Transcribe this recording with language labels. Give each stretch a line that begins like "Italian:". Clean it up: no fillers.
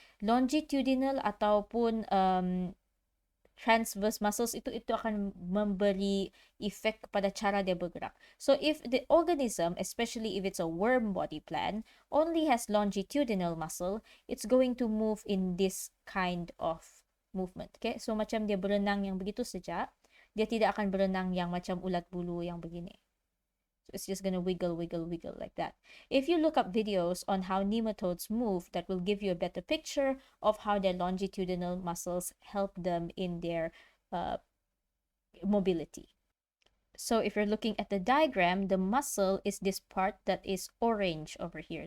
Malay: Longitudinal ataupun transverse muscles itu akan memberi efek kepada cara dia bergerak.
English: So if the organism, especially if it's a worm body plan, only has longitudinal muscle, it's going to move in this kind of movement. Okay?
Malay: So macam dia berenang yang begitu saja, dia tidak akan berenang yang macam ulat bulu yang begini.
English: So it's just going to wiggle, wiggle, wiggle like that. If you look up videos on how nematodes move, that will give you a better picture of how their longitudinal muscles help them in their mobility. So if you're looking at the diagram, the muscle is this part that is orange over here.